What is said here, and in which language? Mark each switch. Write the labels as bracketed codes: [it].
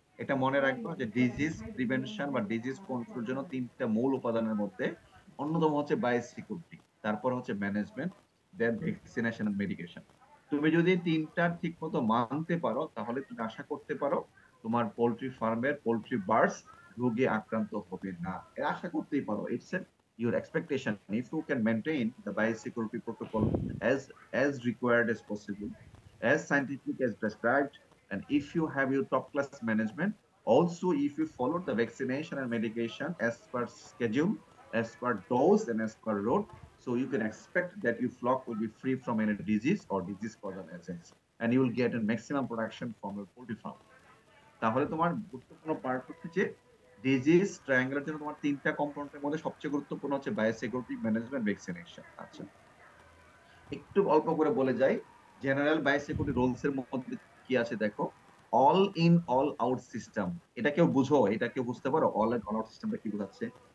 [bn] এটা মনে রাখবা যে ডিজিজ প্রিভেনশন বা ডিজিজ কন্ট্রোল জন্য 3টা মূল উপাদানের মধ্যে অন্যতম হচ্ছে বায়োসিকিউরিটি, তারপর হচ্ছে management, then vaccination and medication. তুমি যদি 3টা ঠিক মতো মানতে পারো, তাহলে তুমি আশা করতে পারো তোমার পোল্ট্রি ফার্মের পোল্ট্রি বার্ডস রোগে আক্রান্ত হবে না। এর আশা করতেই পারো। [en] It's your expectation if you can maintain the biosecurity protocol as required as possible, as scientific as prescribed, and if you have your top class management, also if you follow the vaccination and medication as per schedule, as per dose and as per road, so you can expect that your flock will be free from any disease or disease causal agents, and you will get a maximum production from your poultry farm. [bn] তাহলে তোমার গুরুত্বপূর্ণ part হচ্ছে যে disease ট্রায়াঙ্গেলের জন্য তোমার তিনটা কম্পোনেন্টের মধ্যে সবচেয়ে গুরুত্বপূর্ণ হচ্ছে বায়োসিকিউরিটি, ম্যানেজমেন্ট, ভ্যাকসিনেশন। আচ্ছা, একটু অল্প করে বলে যাই জেনারেল বায়োসিকিউরিটি রুলস এর মধ্যে কি আছে দেখো। All in all out system, এটা কেউ বুঝো? এটা কেউ বুঝতে পারো অল ইন অল আউট সিস্টেমটা কি বোঝাচ্ছে?